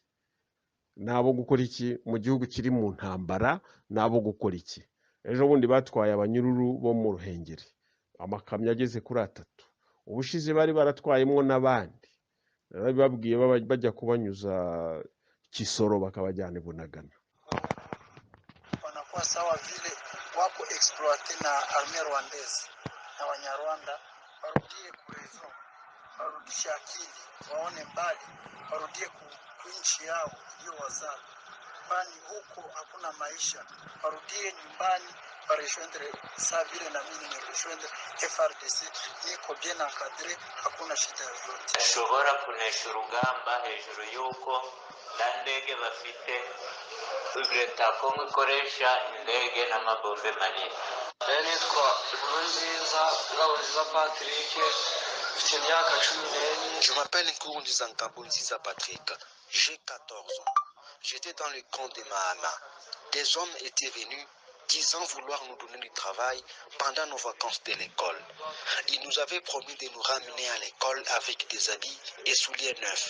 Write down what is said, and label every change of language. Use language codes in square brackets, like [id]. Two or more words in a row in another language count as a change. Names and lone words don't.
[rw] Nabo gukora iki mu gihugu kiri mu ntambara? Nabo gukora iki? Ejo bundi batwaye abanyururu bo mu Ruhengeri, amakamyo ageze kuri 3. Ubushize bari baratwayemwo n'abandi, bababwiye bajya kubanyuza Kisoro bakabajyana Bunagana. [sw] Wanakuwa sawa vile wapo exploite na [fr] armée rwandaise [sw] na Wanyarwanda. Warudie kurezo, warudishe akili, waone mbali, warudie kuinchi yao ndio wazao, kwani huko hakuna maisha. Warudie nyumbani, warejoindre saa vile na mimi nimerejoindre FRDC, niko [fr] bien encadré, [sw] hakuna shida yoyote. [rw] Ashobora kunesha urugamba hejuru yuko nta ndege bafite. Leta ya Kongo ikoresha indege n'amabombe manini. Nitwa Nkurunziza Ngabonziza Patrick, mfite imyaka 14. [fr] Je m'appelle Nkurunziza Ngabonziza Patrick, j'ai 14 ans. J'étais dans le camp de Mahama. Des hommes étaient venus disant vouloir nous donner du travail pendant nos vacances de l'école. Ils nous avaient promis de nous ramener à l'école avec des habits et souliers neufs.